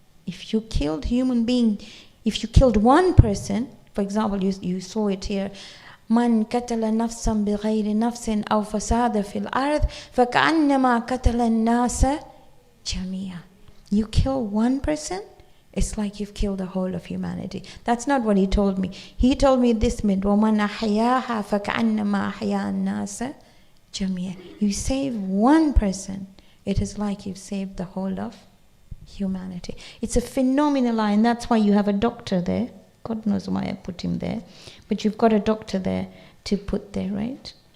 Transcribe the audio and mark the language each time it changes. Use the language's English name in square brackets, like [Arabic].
[English] If you killed human being, if you killed one person, for example, you saw it here, [Arabic] من قتل نفسا بغير نفس أو فساد في الأرض فكأنما قتل الناس جميعا. [English] You kill one person, it's like you've killed the whole of humanity. That's not what he told me. He told me this meant [Arabic] وَمَنْ أَحْيَاهَا فَكَأَنَّمَا أَحْيَا النَّاسَ جَمِيعًا. [English] You save one person, it is like you've saved the whole of humanity. It's a phenomenal line. That's why you have a doctor there. God knows why I put him there. But you've got a doctor there to put there, right?